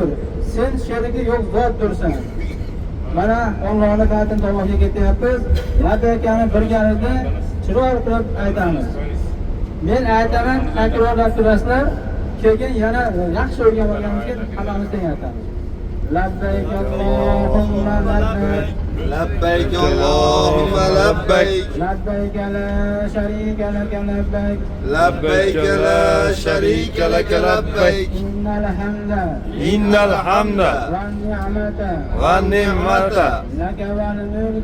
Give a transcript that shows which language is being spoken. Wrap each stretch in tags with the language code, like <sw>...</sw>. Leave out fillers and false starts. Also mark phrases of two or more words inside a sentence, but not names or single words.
<uz>Sen sherigi yo'q zotdirsan. Mana Allohning baytini tomoniga ketyapmiz. Labbaykani birgalikda chiroyli qilib aytamiz. Men aytaman, takrorlab turasizlar. Keyin yana yaxshi o'rganib olganimizdan keyin hammamiz teng aytamiz.</uz> <ar>لبيك اللهم لبيك لبيك اللهم لبيك لبيك لا شريك لك لبيك لبيك لا شريك لك لبيك إن الحمد إن الحمد والنعمة والنعمة لك والملك</ar>